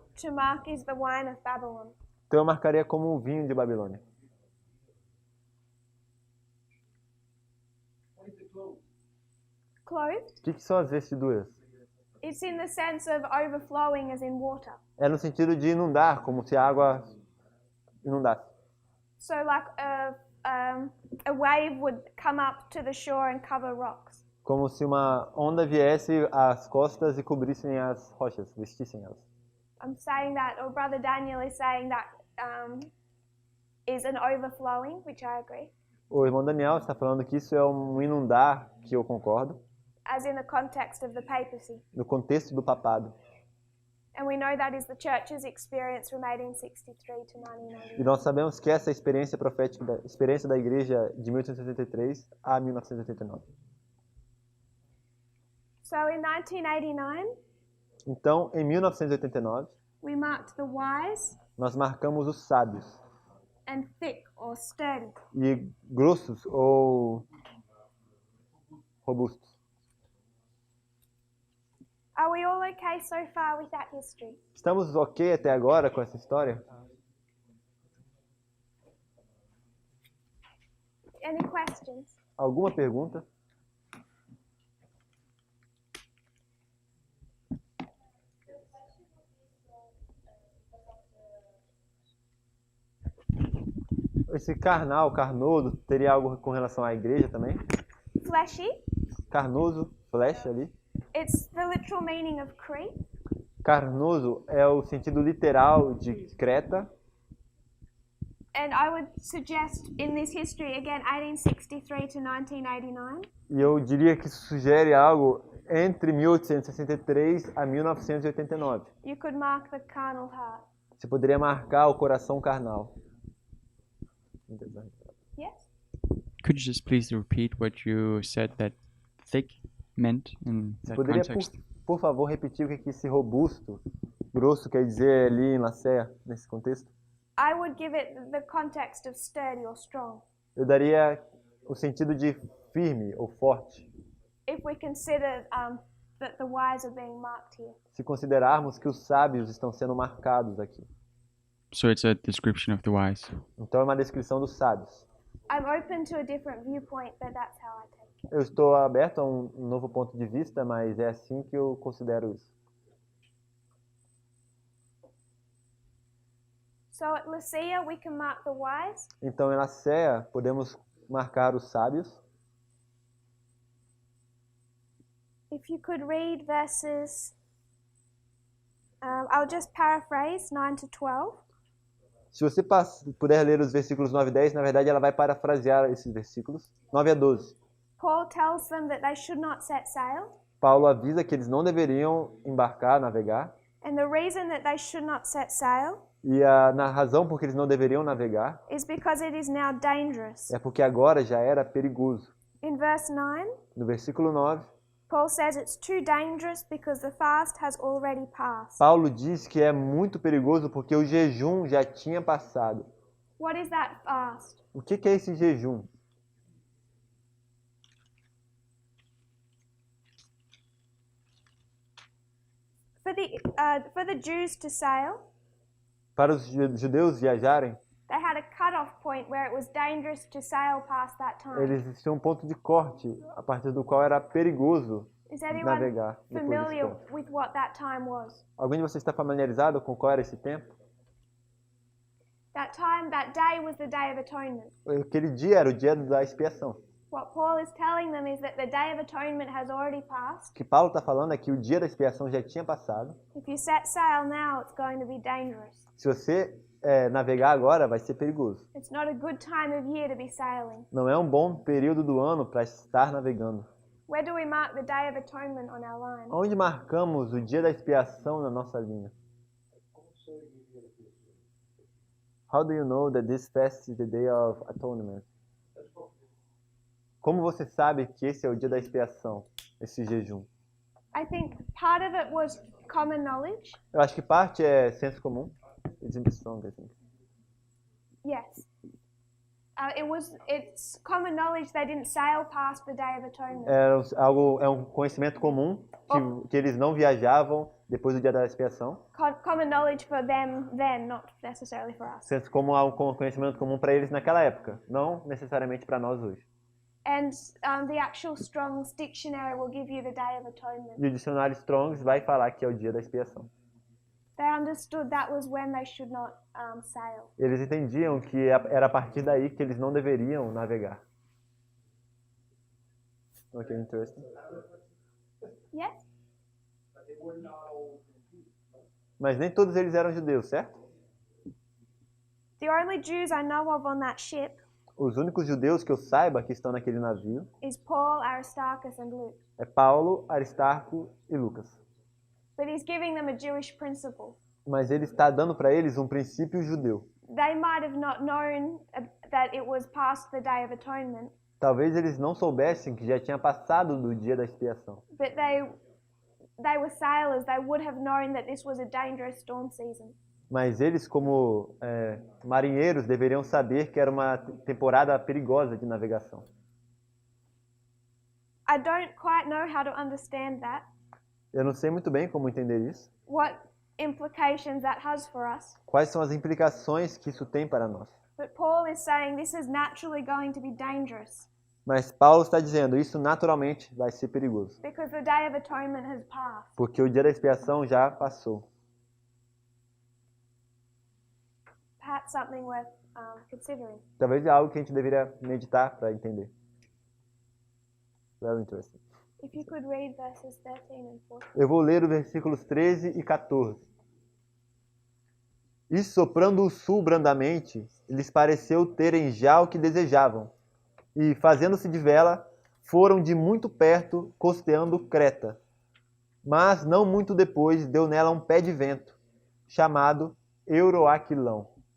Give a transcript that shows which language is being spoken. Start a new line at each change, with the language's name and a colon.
English: to mark is the wine of Babylon.
Portuguese: Então eu marcaria como um vinho de Babilônia.
English: Clothed?
Portuguese: O que são as vestiduras?
English: It's in the sense of overflowing as in water.
Portuguese: É no sentido de inundar, como se a água inundasse.
English: So like a wave would come up to the shore and cover rocks.
Portuguese: Como se uma onda viesse às costas e cobrissem as rochas, vestissem elas.
English: I'm saying that, or Brother Daniel is saying that is an overflowing, which I agree,
Portuguese: O irmão Daniel está falando que isso é um inundar, que eu concordo,
English: as in the context of the papacy.
Portuguese: no contexto do papado.
English: And we know that is the church's experience from 1863 to
Portuguese: E
English: 1990.
Portuguese: nós sabemos que essa experiência profética, experiência da igreja de 1863 a 1989.
English: So in 1989,
Portuguese: Então, em 1989,
English: we marked the wise
Portuguese: nós marcamos os sábios
English: and thick or sturdy.
Portuguese: e grossos ou robustos.
English: Are we all okay so far with that history?
Portuguese: Estamos ok até agora com essa história?
English: Any questions?
Portuguese: Alguma pergunta? Esse carnal, carnoso, teria algo com relação à igreja também?
English: Fleshy?
Portuguese: Carnoso, flecha ali.
English: It's the literal meaning of Crete.
Portuguese: Carnoso é o sentido literal de Creta.
English: And I would suggest in this history, again, 1863 to 1989,
Portuguese: E eu diria que isso sugere algo entre 1863 a 1989.
English: you could mark the carnal heart.
Portuguese: Você poderia marcar o coração carnal.
English: Yes? Could you just please repeat what you said that thick meant in
Portuguese: Você
English: that
Portuguese: poderia,
English: context?
Portuguese: por favor, repetir o que esse robusto, grosso quer dizer ali em Laceia, nesse contexto?
English: I would give it the context of sturdy or strong.
Portuguese: Eu daria o sentido de firme ou forte,
English: If we consider that the wise are being marked here.
Portuguese: se considerarmos que os sábios estão sendo marcados aqui.
English: So it's a description of the wise.
Portuguese: Então é uma descrição dos sábios.
English: I'm open to a different viewpoint, but that's how I take it.
Portuguese: Eu estou aberto a um novo ponto de vista, mas é assim que eu considero isso.
English: So at Laceia, we can mark the wise.
Portuguese: Então, em Laceia, podemos marcar os sábios.
English: If you could read verses, I'll just paraphrase 9 to 12.
Portuguese: Se você puder ler os versículos 9 e 10, na verdade ela vai parafrasear esses versículos. 9 a 12.
English: Paul tells them that they should not set sail.
Portuguese: Paulo avisa que eles não deveriam embarcar, navegar.
English: And the reason that they should not set sail
Portuguese: E na razão por que eles não deveriam navegar
English: is because it is now dangerous.
Portuguese: é porque agora já era perigoso.
English: In verse 9,
Portuguese: No versículo 9,
English: Paul says it's too dangerous because the fast has already passed.
Portuguese: Paulo diz que é muito perigoso porque o jejum já tinha passado.
English: What is that fast?
Portuguese: O que é esse jejum?
English: For the Jews to sail,
Portuguese: Para os judeus viajarem,
English: they had a cut-off point where it was dangerous to sail past that time.
Portuguese: eles tinham um ponto de corte a partir do qual era perigoso
English: Is anyone
Portuguese: navegar depois desse
English: familiar
Portuguese: ponto.
English: with what that time was?
Portuguese: Alguém de vocês está familiarizado com qual era esse tempo?
English: That time, that day was the Day of Atonement.
Portuguese: Aquele dia era o dia da expiação.
English: What Paul is telling them is that the Day of Atonement has already passed.
Portuguese: O que Paulo está falando é que o dia da expiação já tinha passado.
English: If you set sail now, it's going to be dangerous.
Portuguese: Se você navegar agora, vai ser perigoso.
English: It's not a good time of year to be sailing.
Portuguese: Não é um bom período do ano para estar navegando.
English: Where do we mark the Day of Atonement on our line?
Portuguese: Onde marcamos o dia da expiação na nossa linha?
English: How do you know that this fast is the Day of Atonement?
Portuguese: Como você sabe que esse é o dia da expiação, esse jejum?
English: I think part of it was common knowledge.
Portuguese: Eu acho que parte é senso comum.
English: It's in the song, I think. Yes. It's common knowledge they didn't sail past the Day of Atonement.
Portuguese: É um conhecimento comum que eles não viajavam depois do dia da expiação.
English: Common knowledge for them then, not necessarily for us.
Portuguese: Senso comum é um conhecimento comum para eles naquela época, não necessariamente para nós hoje.
English: And the actual Strong's dictionary will give you the Day of Atonement.
Portuguese: E o dicionário Strong's vai falar que é o dia da expiação.
English: They understood that was when they should not sail.
Portuguese: Eles entendiam que era a partir daí que eles não deveriam navegar.
English: Ok, interesting. Yes?
Portuguese: Mas nem todos eles eram judeus, certo?
English: The only Jews I know of on that ship
Portuguese: Os únicos judeus que eu saiba que estão naquele navio
English: is Paul, Aristarchus, and Luke.
Portuguese: é Paulo, Aristarco e Lucas.
English: But he's giving them a Jewish principle.
Portuguese: Mas ele está dando para eles um princípio judeu.
English: They might have not known that it was past the Day of Atonement,
Portuguese: Talvez eles não soubessem que já tinha passado do dia da expiação.
English: but they were sailors. They would have known that this was a dangerous storm season.
Portuguese: Mas eles, como marinheiros, deveriam saber que era uma temporada perigosa de navegação.
English: I don't quite know how to understand that,
Portuguese: Eu não sei muito bem como entender isso.
English: what implications that has for us.
Portuguese: Quais são as implicações que isso tem para nós?
English: But Paul is saying this is naturally going to be dangerous
Portuguese: Mas Paulo está dizendo, isso naturalmente vai ser perigoso.
English: because the Day of Atonement has passed.
Portuguese: Porque o dia da expiação já passou.
English: Perhaps something worth considering.
Portuguese: Talvez é algo que a gente deveria meditar para entender.
English: Very interesting. If you could read verses 13 and 14.
Portuguese: Eu vou ler os versículos 13 e 14. E soprando o sul brandamente, lhes pareceu terem já o que desejavam. E, fazendo-se de vela, foram de muito perto, costeando Creta. Mas, não muito depois, deu nela um pé de vento, chamado Euroaquilão.